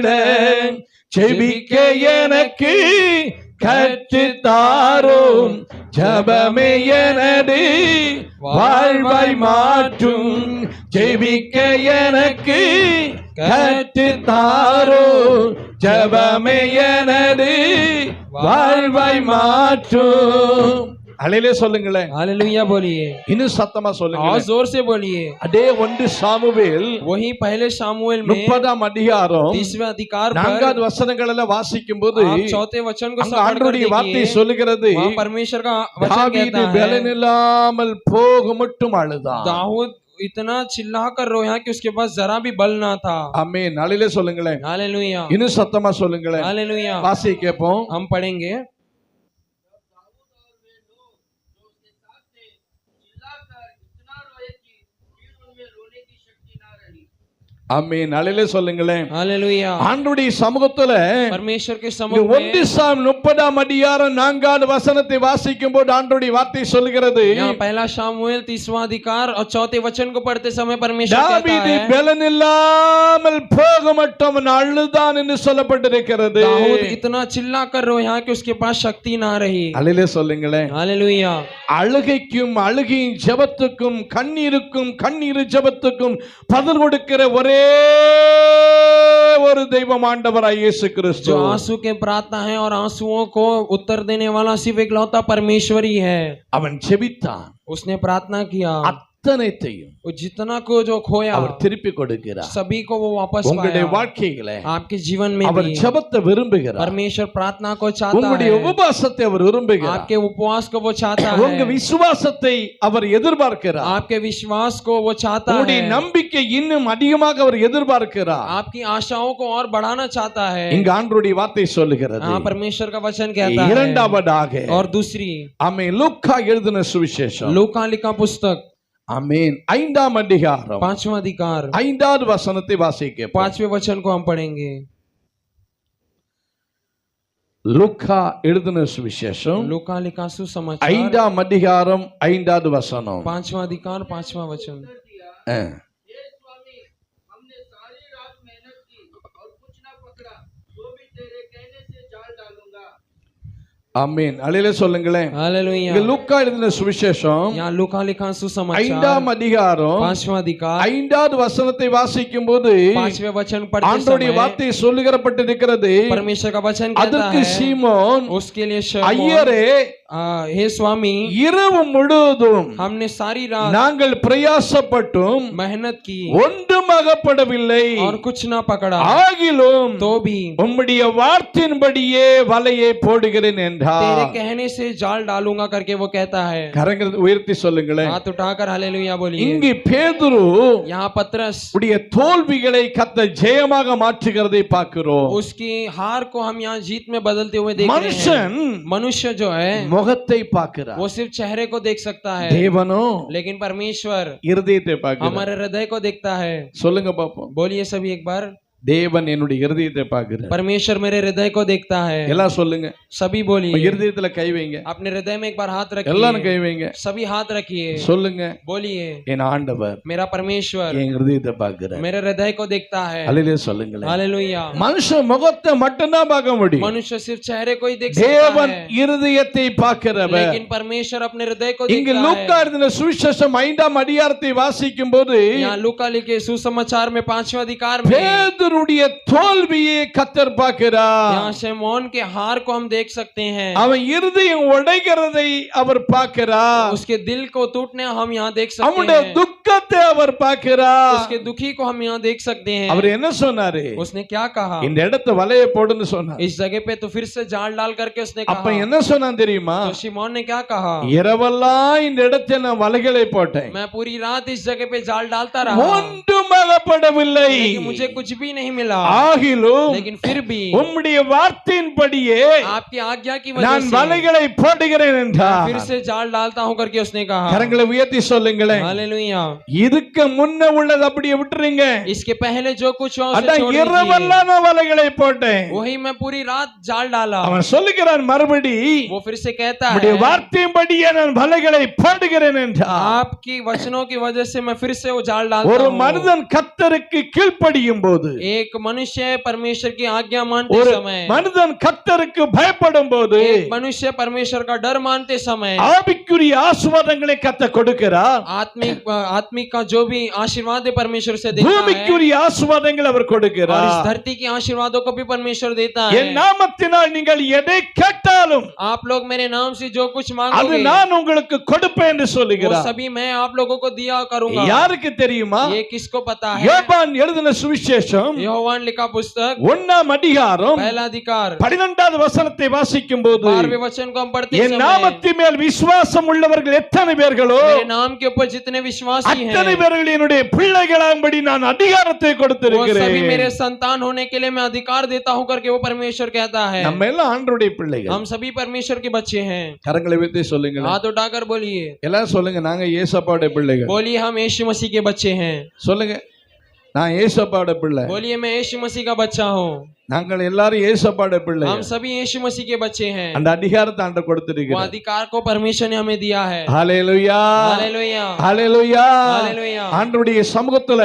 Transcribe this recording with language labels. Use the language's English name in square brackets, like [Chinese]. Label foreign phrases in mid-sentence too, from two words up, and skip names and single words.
[Tamil] ஜெபிக்க எனக்கு கற்று தாரும், ஜபமே எனது வாழ்வாய் மாற்றும். ஜெபிக்க எனக்கு கற்று தாரும், ஜபமே எனது வாழ்வாய் மாற்றும். அலையிலே சொல்லுங்களேன், [Hindi] हालेलुया बोलिए [Tamil] இன்னும் சத்தமா [Hindi] और [Tamil] சொல்லுங்க. [Hindi] जोर से बोलिए। [Tamil] அதே 1 சாமுவேல் [Hindi] वही पहले शामुएल में [Tamil] 30ஆம் அதிகாரம் [Hindi] 30वें अधिकार [Tamil] 4வது [Hindi] पर [Tamil] வசனங்கள் எல்லாம் வாசிக்கும் போது [Hindi] आप चौथे वचन को [Tamil] அங்க [Hindi] पढ़कर [Tamil] ஆண்டவருடைய வார்த்தை [Hindi] देखिए, [Tamil] சொல்லுகிறது, [Hindi] वहाँ परमेश्वर का वचन [Tamil] தாவீது [Hindi] कहता है [Tamil] பலனில்லாமல் போக மட்டும் அழுதான். [Hindi] दाऊद इतना चिल्ला कर रोया कि उसके पास जरा भी बल ना था। [Tamil] ஆமென். நாளிலே சொல்லுங்களேன், [Hindi] हालेलुया [Tamil] இன்னும் சத்தமா சொல்லுங்களேன். [Hindi] हालेलुया। [Tamil] வாசி கேட்போம். [Hindi] हम पढ़ेंगे [Tamil] ஆமென். நாளிலே சொல்லுங்களேன். [Hindi] हालेलुया। [Tamil] ஆண்டவருடைய சமூகத்துல [Hindi] परमेश्वर के [Tamil] இந்த [Hindi] समुख [Tamil] 1 சாம் 30ஆம் அதிகாரம் 4வது வசனத்தை வாசிக்கும் போது ஆண்டவருடைய வார்த்தை சொல்லுகிறது, [Hindi] यहाँ पहला शामुएल 30वां अधिकार और चौथे वचन को पढ़ते समय परमेश्वर कहता [Tamil] தாவீது [Hindi] है [Tamil] பலனில்லாமல் போக மட்டும் அவன் அழுதான் என்று சொல்லப்பட்டிருக்கிறது. [Hindi] दाऊद इतना चिल्ला कर रोया कि उसके पास शक्ति ना रही। [Tamil] அல்லேலே சொல்லுங்களேன். [Hindi] हालेलुया। [Tamil] அழுகைக்கும் அழுகையின் ஜெபத்துக்கும் கண்ணீருக்கும் கண்ணீர் ஜெபத்துக்கும் பதில் கொடுக்கிற ஒரே ஒரு தெய்வம் ஆண்டவராய் இயேசு கிறிஸ்து. [Hindi] जो आंसू के प्रार्थना है और आंसुओं को उत्तर देने वाला सिर्फ इकलौता परमेश्वर ही है। [Tamil] அவன் ஜெபித்தான், [Hindi] उसने प्रार्थना किया, [Tamil] அத்தனைத்தையும் [Hindi] वो जितना को जो खोया [Tamil] அவர் திருப்பி கொடுக்கிறார். [Hindi] सभी को वो वापस [Tamil] உங்களுடைய [Hindi] पाया। [Tamil] வாழ்க்கையில [Hindi] आपके जीवन में [Tamil] அவர் [Hindi] भी [Tamil] ஜெபத்தை விரும்புகிறார். [Hindi] परमेश्वर प्रार्थना को चाहता [Tamil] உங்களுடைய [Hindi] है, [Tamil] உபவாசத்தை அவர் விரும்புகிறார். [Hindi] आपके उपवास को वो चाहता [Tamil] உங்க [Hindi] है, [Tamil] விசுவாசத்தை அவர் எதிர்பார்க்கிறார். [Hindi] आपके विश्वास को वो चाहता [Tamil] உங்களுடைய [Hindi] है, [Tamil] நம்பிக்கை இன்னும் அதிகமாக அவர் எதிர்பார்க்கிறார். [Hindi] आपकी आशाओं को और बढ़ाना चाहता है। [Tamil] இங்க ஆண்டவருடைய வார்த்தை சொல்லுகிறது. [Hindi] हाँ, परमेश्वर का वचन कहता है। [Tamil] இரண்டாவதாக [Hindi] और दूसरी [Tamil] ஆமென், லூக்கா எழுதின சுவிசேஷம் [Hindi] लूका लिखा पुस्तक [Tamil] ஆமென் 5ஆம் அதிகாரம் [Hindi] 5वां अधिकार [Tamil] 5வது வசனத்தை வாசிக்க [Hindi] 5वें वचन को हम पढ़ेंगे। [Tamil] லூக்கா எழுதின சுவிசேஷம் [Hindi] लूका लिखा सुसमाचार [Tamil] 5ஆம் அதிகாரம் 5வது வசனம். [Hindi] 5वां अधिकार 5वां वचन। ஆ. हे स्वामी, हमने सारी रात मेहनत की और कुछ ना पकड़ा, तो भी तेरे कहने से जाल डालूंगा। [Tamil] ஆமென். அல்லேலூயா சொல்லுங்களேன். [Hindi] हालेलुया। [Tamil] இங்க லூக்கா எழுதின சுவிசேஷம் [Hindi] यहाँ लूका लिखा सुसमाचार [Tamil] 5ஆம் அதிகாரம் [Hindi] 5वां अधिकार [Tamil] 5வது வசனத்தை வாசிக்கும் போது [Hindi] 5वें वचन पढ़ते [Tamil] ஆண்டவருடைய [Hindi] समय [Tamil] வார்த்தை சொல்லுகிறப்பட்டிருக்கிறது. [Hindi] परमेश्वर का वचन कहता [Tamil] அதற்கு [Hindi] है [Tamil] சீமோன், [Hindi] उसके लिए शमौन, [Tamil] ஐயரே, [Hindi] हे स्वामी [Tamil] இரவு முழுவதும் [Hindi] हमने सारी रात [Tamil] நாங்கள் பிரயாசப்பட்டும் [Hindi] मेहनत की [Tamil] ஒன்றும் அகப்படவில்லை, [Hindi] और कुछ ना पकड़ा, [Tamil] ஆகிலும் [Hindi] तो भी [Tamil] உம்முடைய வார்த்தையின்படியே வலையை போடுகிறேன் [Hindi] तेरे [Tamil] என்றார். [Hindi] कहने से जाल डालूंगा करके वो कहता है। [Tamil] கரங்களை உயர்த்தி சொல்லுங்களேன். [Hindi] हाथ उठाकर हालेलुया बोलिए। [Tamil] இங்கு பேதுரு [Hindi] यहाँ पतरस [Tamil] உடைய தோல்விகளை கர்த்தர் ஜெயமாக மாற்றுகிறதை பார்க்கிறோம். [Hindi] उसकी हार को हम यहाँ जीत में बदलते हुए देख रहे [Tamil] மனுஷன் [Hindi] हैं। मनुष्य जो है [Tamil] முகத்தை பார்க்கிறார், [Hindi] वो सिर्फ चेहरे को देख सकता है, [Tamil] தேவனோ [Hindi] लेकिन परमेश्वर [Tamil] இருதயத்தை பார்க்கிறார். [Hindi] हमारे हृदय को देखता है। [Tamil] சொல்லுங்க பாப்போம். [Hindi] बोलिए सभी एक बार, [Tamil] தேவன் என்னுடைய இருதயத்தை பார்க்கிறார். [Hindi] परमेश्वर मेरे हृदय को देखता है। [Tamil] எல்லாம் சொல்லுங்க. [Hindi] सभी बोलिए, [Tamil] இருதயத்துல கை வைங்க. [Hindi] अपने हृदय में एक बार हाथ [Tamil] எல்லாரும் கை [Hindi] रखिए, [Tamil] வைங்க. [Hindi] सभी हाथ रखिए, [Tamil] சொல்லுங்க. [Hindi] बोलिए [Tamil] என் ஆண்டவர் [Hindi] मेरा परमेश्वर [Tamil] என் இருதயத்தை பார்க்கிறார். [Hindi] मेरे हृदय को देखता है। [Tamil] அல்லேலூயா சொல்லுங்களேன். [Hindi] हालेलुया। [Tamil] மனுஷன் முகத்தை மட்டும்தான் பார்க்க முடியும், [Hindi] मनुष्य सिर्फ चेहरे को ही देख सकता [Tamil] தேவன் [Hindi] है, [Tamil] இருதயத்தை பார்க்கிறவர். [Hindi] लेकिन परमेश्वर अपने हृदय को [Tamil] இங்கு [Hindi] देखता [Tamil] லூக்கா [Hindi] है। [Tamil] எழுதின சுவிசேஷம் 5ஆம் அதிகாரத்தை வாசிக்கும் போது [Hindi] यहाँ लूका लिखे सुसमाचार में 5वें अधिकार में [Tamil] பேதுருடைய தோல்வியை கர்த்தர் பார்க்கிறார். [Hindi] यहाँ शमौन के हार को हम देख सकते हैं, [Tamil] அவன் இருதயம் உடைகிறதை அவர் பார்க்கிறார். [Hindi] उसके दिल को टूटने हम यहाँ देख सकते [Tamil] அவனுடைய [Hindi] हैं, [Tamil] துக்கத்தை அவர் பார்க்கிறார். [Hindi] उसके दुखी को हम यहाँ देख सकते हैं। [Tamil] அவர் என்ன சொன்னாரு? [Hindi] उसने क्या कहा? [Tamil] இந்த இடத்தை வலைய போடுன்னு சொன்னார். [Hindi] इस जगह पे तो फिर से जाल डाल करके उसने [Tamil] அப்ப [Hindi] कहा। [Tamil] என்ன சொன்னான் தெரியுமா? [Hindi] तो शिमोन ने क्या कहा? [Tamil] இரவெல்லாம் இந்த இடத்தை நான் வலைகளை போட்டேன், [Hindi] मैं पूरी रात इस जगह पे जाल डालता रहा, [Tamil] ஒன்றும் அகப்படவில்லை, [Hindi] लेकिन मुझे कुछ भी नहीं मिला, [Tamil] ஆகிலும் [Hindi] लेकिन फिर भी [Tamil] உம்முடைய வார்த்தையின்படியே [Hindi] आपकी आज्ञा की वजह [Tamil] நான் [Hindi] से [Tamil] வலைகளை போடுகிறேன் [Hindi] मैं [Tamil] என்றார். [Hindi] फिर से जाल डालता हूं करके उसने कहा। [Tamil] கரங்களை உயர்த்தி சொல்லுங்களேன். [Hindi] हालेलुया। [Tamil] இதுக்கு முன்ன உள்ளது அப்படியே விட்டுறீங்க. [Hindi] इसके पहले जो कुछ हुआ उसे [Tamil] அதான் [Hindi] छोड़ दीजिए। [Tamil] இரவெல்லாம் நான் வலைகளை போட்டேன். [Hindi] वही मैं पूरी रात जाल डाला। [Tamil] அவன் சொல்லுகிறான் மறுபடி, [Hindi] वो फिर से कहता [Tamil] உம்முடைய [Hindi] है [Tamil] வார்த்தையின்படியே நான் வலைகளை போடுகிறேன் என்றார். [Hindi] आपकी वचनों की वजह से मैं फिर से वो जाल डालता [Tamil] ஒரு [Hindi] हूं। [Tamil] மனிதன் கர்த்தருக்கு கீழ்ப்படியும் போது, [Hindi] एक मनुष्य परमेश्वर की आज्ञा मानते [Tamil] ஒரு [Hindi] समय, [Tamil] மனிதன் கர்த்தருக்கு பயப்படும் போது [Hindi] एक मनुष्य परमेश्वर का डर मानते समय [Tamil] ஆவிக்குரிய ஆசீர்வாதங்களை கர்த்தர் கொடுக்கிறார். [Hindi] आत्मिक का जो भी आशीर्वाद है परमेश्वर से देता है, [Tamil] பூமிக்குரிய ஆசீர்வாதங்களை அவர் [Hindi] और इस [Tamil] கொடுக்கிறார். [Hindi] धरती के आशीर्वादों को भी परमेश्वर देता [Tamil] என் [Hindi] है। [Tamil] நாமத்தினால் நீங்கள் எதை கேட்டாலும் [Hindi] आप लोग मेरे नाम से जो कुछ [Tamil] அது [Hindi] मांगोगे [Tamil] நான் உங்களுக்கு கொடுப்பேன் என்று [Hindi] वो [Tamil] சொல்லுகிறார். [Hindi] सभी मैं आप लोगों को दिया करूंगा। [Tamil] யாருக்கு தெரியுமா? [Hindi] ये किसको पता है? [Tamil] யோவான் எழுதின சுவிசேஷம் [Hindi] யோவான் लिखा पुस्तक [Tamil] 1ஆம் அதிகாரம் [Hindi] पहला अधिकार [Tamil] 12வது வசனத்தை வாசிக்கும் போது [Hindi] 12वें वचन को हम पढ़ते [Tamil] என் [Hindi] समय [Tamil] நாமத்தின் மேல் விசுவாசம் உள்ளவர்கள் எத்தனை பேர்களோ [Hindi] मेरे नाम के ऊपर जितने विश्वासी [Tamil] அத்தனை [Hindi] हैं [Tamil] பேர்கள் என்னுடைய பிள்ளைகளாகும்படி நான் அதிகாரத்தை [Hindi] वो सभी [Tamil] கொடுத்திருக்கிறேன். [Hindi] मेरे संतान होने के लिए मैं अधिकार देता हूं करके वो परमेश्वर कहता है। [Tamil] நம்ம எல்லாம் ஆண்டவருடைய பிள்ளைகள். [Hindi] हम सभी परमेश्वर के बच्चे हैं। [Tamil] கரங்களை வைத்து சொல்லுங்க. [Hindi] हाथ उठाकर बोलिए, [Tamil] எல்லாம் சொல்லுங்க, நாங்க இயேசுவோட பிள்ளைகள். [Hindi] बोलिए हम यीशु मसीह के बच्चे हैं। [Tamil] சொல்லுங்க, நான் இயேசுவோட பிள்ளை. [Hindi] बोलिए मैं यीशु मसीह का बच्चा हूँ। [Tamil] நாங்கள் எல்லாரும் இயேசுவோட பிள்ளை. [Hindi] हम सभी यीशु मसीह के बच्चे हैं। [Tamil] அந்த அதிகாரத்தை ஆண்டவர் [Hindi] वो [Tamil] கொடுத்திருக்கிறார். [Hindi] अधिकार को परमेश्वर ने हमें दिया है। [Tamil] ஹalleluya, [Hindi] हालेलुया, [Tamil] ஹalleluya. [Hindi] हालेलुया। [Tamil] ஆண்டவருடைய சமூகத்துல